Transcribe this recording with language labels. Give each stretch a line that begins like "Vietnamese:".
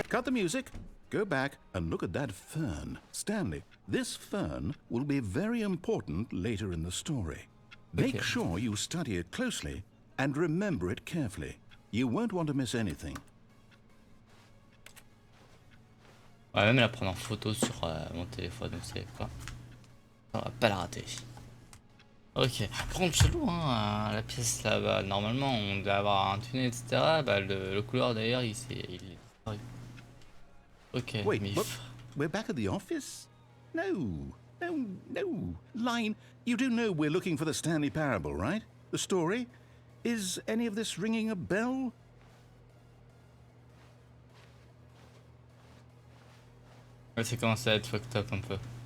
English: the music. Go back and look at that fern. Stanley, this fern will be very important later in the story. Make sure you study it closely and remember it carefully. You won't want to miss anything.
French: On va même la prendre en photo sur mon téléphone, vous savez quoi. On va pas la rater. Ok, par contre chelou hein, la pièce là-bas, normalement on doit avoir un tunnel etc, bah le couloir d'ailleurs il est disparu. Ok,
English: Wait, mif. what? We're back at the office? No, Line, you do know we're looking for the Stanley Parable, right? The story? Is any of this ringing a bell?
French: Ouais, c'est commencé à être fucked up un peu.